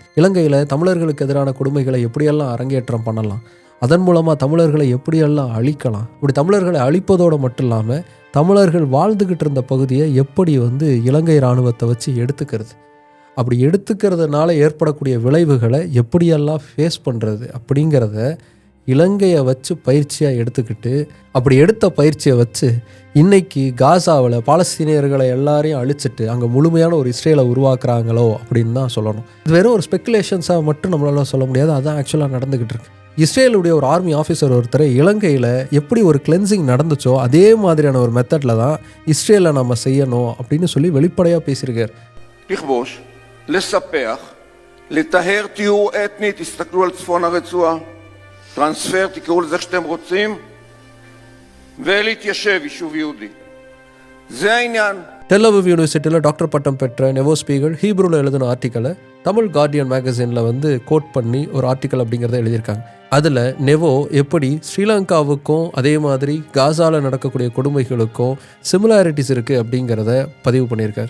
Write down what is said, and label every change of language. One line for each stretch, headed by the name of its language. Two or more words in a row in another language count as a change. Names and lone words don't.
Tamil: இலங்கையில் தமிழர்களுக்கு எதிரான கொடுமைகளை எப்படியெல்லாம் அரங்கேற்றம் பண்ணலாம், அதன் மூலமாக தமிழர்களை எப்படியெல்லாம் அழிக்கலாம், இப்படி தமிழர்களை அழிப்பதோடு மட்டும் இல்லாமல் தமிழர்கள் வாழ்ந்துக்கிட்டு இருந்த பகுதியை எப்படி இலங்கை இராணுவத்தை வச்சு எடுத்துக்கிறது, அப்படி எடுத்துக்கிறதுனால ஏற்படக்கூடிய விளைவுகளை எப்படியெல்லாம் ஃபேஸ் பண்ணுறது அப்படிங்கிறத இலங்கையை வச்சு பயிற்சியாக எடுத்துக்கிட்டு, அப்படி எடுத்த பயிற்சியை வச்சு இன்றைக்கி காசாவில் பாலஸ்தீனியர்களை எல்லாரையும் அழிச்சிட்டு அங்கே முழுமையான ஒரு இஸ்ரேலை உருவாக்குறாங்களோ அப்படின்னு தான் சொல்லணும். இது வெறும் ஒரு ஸ்பெக்குலேஷன்ஸாக மட்டும் நம்மளால சொல்ல முடியாது, அதுதான் ஆக்சுவலாக நடந்துக்கிட்டு இருக்கு. இஸ்ரேலுடைய ஒரு
English: army officer
Tamil: ஒருத்தர் இலங்கையில் எப்படி ஒரு கிளென்சிங் நடந்துச்சோ அதே மாதிரியான ஒரு மெத்தடில் தான் இஸ்ரேலை நம்ம செய்யணும் அப்படின்னு சொல்லி வெளிப்படையாக பேசியிருக்கார்.
Hebrew: לכבוש, לספח, לטהר טיהור אתני, תסתכלו על צפון הרצועה, טרנספר, תקראו לזה שאתם רוצים, ולהתיישב יישוב יהודי. זה העניין.
Tamil: டெல் அவிவ் யூனிவர்சிட்டியில் டாக்டர் பட்டம் பெற்ற நெவோ ஸ்பீகல் ஹீப்ரூவில் எழுதின ஆர்டிக்கலை தமிழ் கார்டியன் மேகசினில் வந்து கோட் பண்ணி ஒரு ஆர்டிக்கல் அப்படிங்கிறத எழுதியிருக்காங்க. அதில் நெவோ எப்படி ஸ்ரீலங்காவுக்கும் அதே மாதிரி காசாவில் நடக்கக்கூடிய கொடுமைகளுக்கும் சிமிலாரிட்டிஸ் இருக்குது அப்படிங்கிறத பதிவு பண்ணியிருக்கார்.